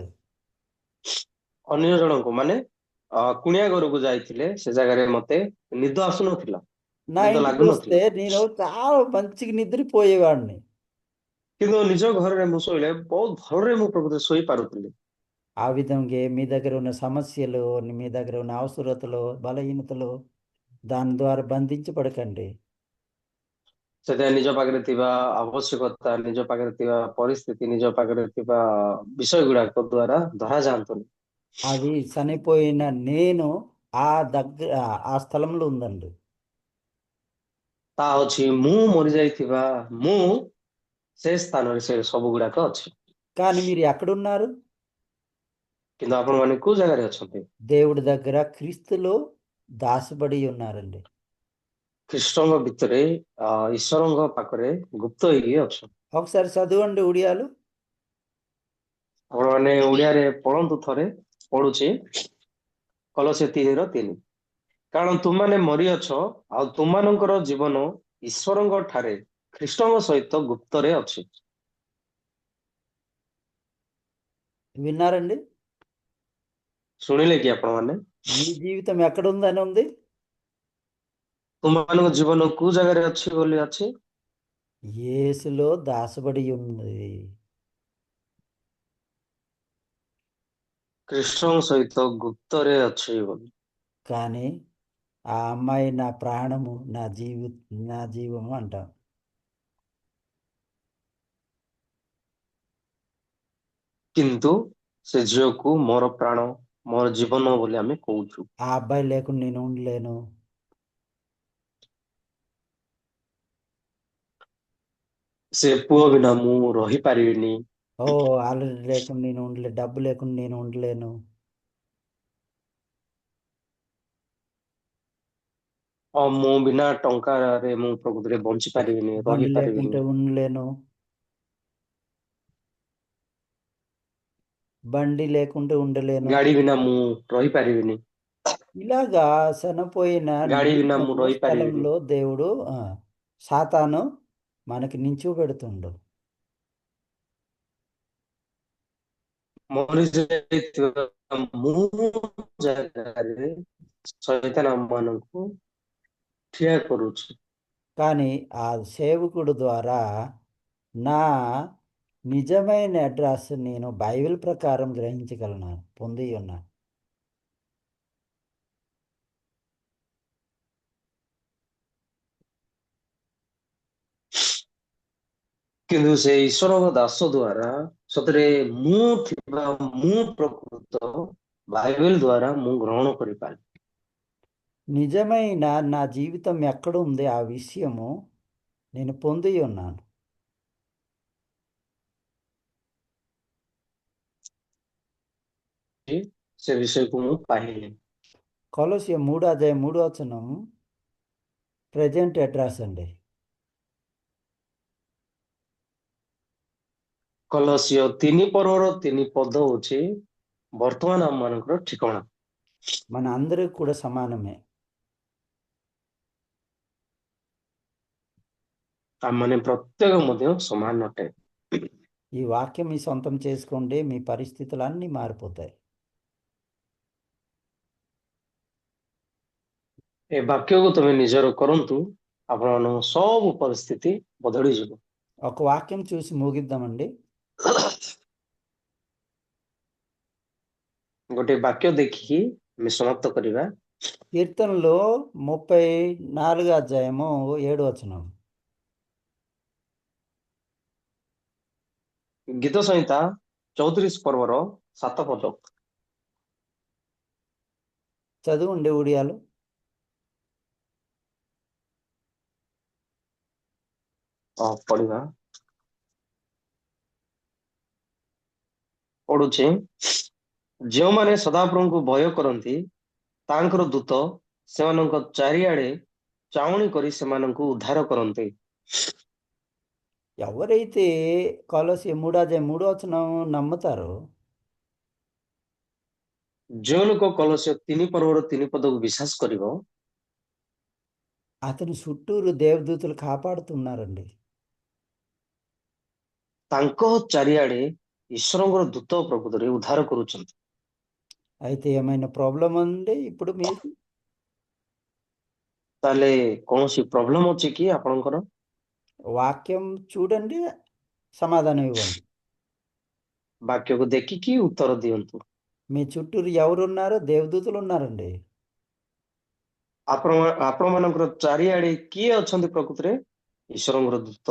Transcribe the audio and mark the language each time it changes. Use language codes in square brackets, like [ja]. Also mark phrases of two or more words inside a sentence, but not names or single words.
[or] ଅନ୍ୟ ଜଣଙ୍କୁ ମାନେ କୁଣିଆ ଘରକୁ ଯାଇଥିଲେ, ସେ ଜାଗାରେ ମତେ ନିଦ ଆସୁନଥିଲା, [te] నా [or] ନିଦ [te] ఇంటికి వస్తే [or] ଲାଗୁନଥିଲା। [te] నేను చాలా మంచిగా నిద్రపోయేవాడిని. [or] କିନ୍ତୁ ନିଜ ଘରରେ ମୁଁ ଶୋଇଲେ ବହୁତ ଭଲରେ ମୁଁ ପ୍ରକୃତରେ ଶୋଇପାରୁଥିଲି। [te] ఆ విధంగా మీ దగ్గర ఉన్న సమస్యలు, మీ దగ్గర ఉన్న అవసరతలు, బలహీనతలు దాని ద్వారా బంధించబడకండి. [or] ସେଥିପାଇଁ ନିଜ ପାଖରେ ଥିବା ଆବଶ୍ୟକତା, ନିଜ ପାଖରେ ଥିବା ପରିସ୍ଥିତି, ନିଜ ପାଖରେ ଥିବା ବିଷୟ ଗୁଡାକ ଦ୍ଵାରା ଧରା ଯାଆନ୍ତୁନି। [te] అది చనిపోయిన నేను ఆ దగ్గర ఆ స్థలంలో ఉందండి. [or] ତାହା ଅଛି ମୁଁ ମରିଯାଇଥିବା ମୁଁ ସେ ସ୍ଥାନରେ ସେ ସବୁ ଗୁଡାକ ଅଛି। [te] కానీ మీరు ఎక్కడున్నారు? [or] କିନ୍ତୁ ଆପଣମାନେ କୋଉ ଜାଗାରେ ଅଛନ୍ତି? [te] దేవుడి దగ్గర క్రీస్తులో దాసబడి ఉన్నారండి. [or] ଖ୍ରୀଷ୍ଟଙ୍କ ଭିତରେ ଈଶ୍ୱରଙ୍କ ପାଖରେ ଗୁପ୍ତ ହେଇକି ଅଛ। [te] ఒకసారి చదవండి ఉడియాలు. [or] ଆପଣମାନେ ଓଡିଆରେ ପଢନ୍ତୁ ଥରେ, ପଢୁଛି କଲୋସ୍ୟ 3:3। କାରଣ ତୁମମାନେ ମରିଅଛ ଆଉ ତୁମମାନଙ୍କର ଜୀବନ ଈଶ୍ୱରଙ୍କ ଠାରେ ଖ୍ରୀଷ୍ଟଙ୍କ ସହିତ ଗୁପ୍ତରେ ଅଛି। [te] విన్నారండి? [or] ଶୁଣିଲେ କି ଆପଣମାନେ? [te] మీ జీవితం ఎక్కడుందని ఉంది? [or] ତୁମମାନଙ୍କ ଜୀବନ କୋଉ ଜାଗାରେ ଅଛି ବୋଲି ଅଛି? [te] యేసులో దాసబడి ఉంది. [or] କୃଷ୍ଣଙ୍କ ସହିତ ଗୁପ୍ତରେ ଅଛି ବୋଲି। [te] కానీ ఆ అమ్మాయి నా ప్రాణము, నా జీవము అంటాం. [or] କିନ୍ତୁ ସେ ଝିଅକୁ ମୋର ପ୍ରାଣ, ମୋର ଜୀବନ ବୋଲି ଆମେ କହୁଛୁ। [te] ఆ అబ్బాయి లేకుండా నేను ఉండలేను. [or] ସେ ପୁଅ ବିନା ମୁଁ ରହିପାରିବିନି। [te] ఓ ఆల్రెడీ లేకుండా నేను ఉండలే, డబ్బు లేకుండా నేను ఉండలేను. [or] ମୋ ବିନା ଟଙ୍କାରେ ମୁଁ ପ୍ରକୃତିରେ ବଞ୍ଚି ପାରିବିନି, [te] బండి [or] ରହିପାରିବିନି। [te] లేకుంటే ఉండలేను. బండి లేకుంటే ఉండలేను. [or] ଗାଡି ବିନା ମୁଁ ରହିପାରିବିନି। [te] ఇలాగా చనిపోయిన [or] ଗାଡି ବିନା ମୁଁ [te] నిర్జనపు [or] ରହିପାରିବିନି। [te] స్థలంలో దేవుడు సాతాను మనకి నించోబెడుతుండు. [or] ମରିଯାଇଥିବା ମୁଁ ଜାଗାରେ ଶୈତାନ ଆମମାନଙ୍କୁ ଠିଆ କରୁଛି। [te] కానీ ఆ సేవకుడు ద్వారా నా నిజమైన అడ్రస్ నేను బైబిల్ ప్రకారం గ్రహించగలను, పొంది ఉన్నాను. [or] କିନ୍ତୁ ସେ ଈଶ୍ୱରଙ୍କ ଦାସ ଦ୍ୱାରା ସତରେ ମୁଁ ପ୍ରକୃତ ବାଇବେଲ ଦ୍ୱାରା ମୁଁ ଗ୍ରହଣ କରିପାରିଲି। [te] నిజమైన నా జీవితం ఎక్కడ ఉంది ఆ విషయము నేను పొంది ఉన్నాను. [or] ସେ ବିଷୟକୁ ମୁଁ ପାଇଲି। [te] కొలస్య 3:3 [en] present address [te] అండి. [or] କଲସିୟ 3:3 ହଉଛି ବର୍ତ୍ତମାନ ଆମ ମାନଙ୍କର ଠିକଣା। [te] మన అందరికి కూడా సమానమే. [or] ଆମମାନେ ପ୍ରତ୍ୟେକ ମଧ୍ୟ ସମାନ ଅଟେ। [te] ఈ వాక్యం మీ సొంతం చేసుకోండి, మీ పరిస్థితులు అన్నీ మారిపోతాయి. [or] ଏ ବାକ୍ୟକୁ ତମେ ନିଜର କରନ୍ତୁ, ଆପଣମାନଙ୍କ ସବୁ ପରିସ୍ଥିତି ବଦଳିଯିବ। [te] ఒక వాక్యం చూసి ముగిద్దామండి. [or] ଗୋଟେ ବାକ୍ୟ ଦେଖିକି ଆମେ ସମାପ୍ତ କରିବା। [te] కీర్తనలో 34:7 [or] ଗୀତ ସଂହିତା 34 ପର୍ବର 7 ପଦ। [te] చదువుండి ఉడియాలు. [or] ପଢିବା। ପଢୁଛି। ଯେଉଁମାନେ ସଦାପ୍ରଭୁଙ୍କୁ ଭୟ କରନ୍ତି, ତାଙ୍କର ଦୂତ ସେମାନଙ୍କ ଚାରିଆଡେ ଚାଉଣି କରି ସେମାନଙ୍କୁ ଉଦ୍ଧାର କରନ୍ତି। [te] ఎవరైతే కొలస్య 3:3 నమ్ముతారో, [or] ଯେଉଁ ଲୋକ କଲସ୍ୟ 3 ପର୍ବର 3 ପଦକୁ ବିଶ୍ୱାସ କରିବ, [te] అతని చుట్టూరు దేవదూతలు కాపాడుతున్నారండి. [or] ତାଙ୍କ ଚାରିଆଡେ ଈଶ୍ୱରଙ୍କର ଦୂତ ପ୍ରକୃତରେ ଉଦ୍ଧାର କରୁଛନ୍ତି। [te] అయితే ఏమైనా ప్రాబ్లం ఉంది ఇప్పుడు మీకు? [or] ତାହେଲେ କୌଣସି ପ୍ରୋବ୍ଲେମ ଅଛି କି ଆପଣଙ୍କର? [te] వాక్యం చూడండి, సమాధానం ఇవ్వండి. [or] ବାକ୍ୟକୁ ଦେଖିକି ଉତ୍ତର ଦିଅନ୍ତୁ। [te] మీ చుట్టూరు ఎవరున్నారో? దేవదూతలు ఉన్నారండి. [or] ଆପଣମାନଙ୍କର ଚାରିଆଡେ କିଏ ଅଛନ୍ତି? ପ୍ରକୃତରେ ଈଶ୍ୱରଙ୍କର ଦୂତ।